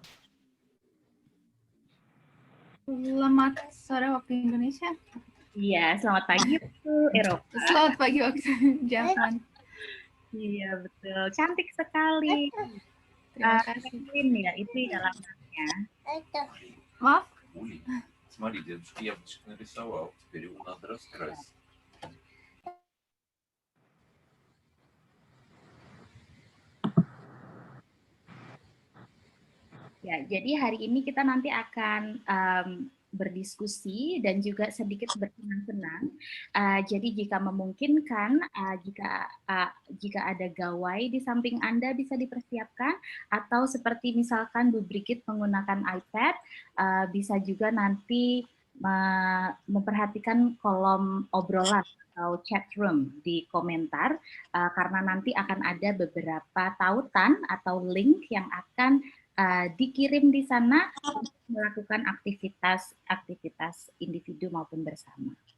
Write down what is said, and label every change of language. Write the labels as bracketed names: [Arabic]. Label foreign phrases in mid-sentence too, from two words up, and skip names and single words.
[Indonesian] Selamat sore waktu Indonesia. Iya, selamat pagi waktu Eropa. Selamat pagi waktu Jerman. Iya, betul. Cantik sekali. Terima kasih. Ya, itu dalam namanya. Maaf? [Russian] Смотри, дедушка яблочко нарисовал. Теперь его надо раскрасить. [Indonesian] Ya, jadi hari ini kita nanti akan berdiskusi dan juga sedikit bersenang-senang. Jadi jika memungkinkan, jika ada gawai di samping Anda bisa dipersiapkan, atau seperti misalkan Bu Brigit menggunakan iPad, bisa juga nanti memperhatikan kolom obrolan atau [English] chat room [Indonesian] di komentar, karena nanti akan ada beberapa tautan atau link yang akan dikirim di sana untuk melakukan aktivitas individu maupun bersama.